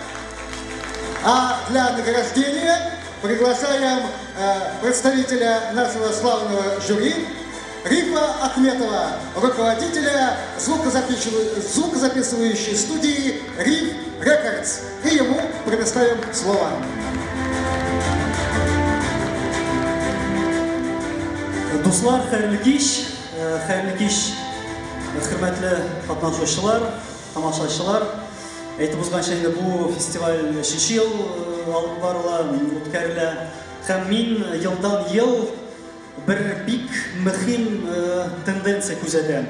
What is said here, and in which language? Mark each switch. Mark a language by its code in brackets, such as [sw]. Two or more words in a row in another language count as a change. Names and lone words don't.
[ru] А для награждения приглашаем представителя нашего славного жюри Рифа Ахметова, руководителя звукозаписывающей студии Риф Рекордс. И ему предоставим слово. [tt] Дуслар, хәерле кич, хөрмәтле катнашучылар, тамашачылар. Әйтеп узганча, инде бу фестиваль 5нче ел алып барыла, үткәрелә. Һәм мин елдан-ел бер бик мөһим тенденция күзәтәм.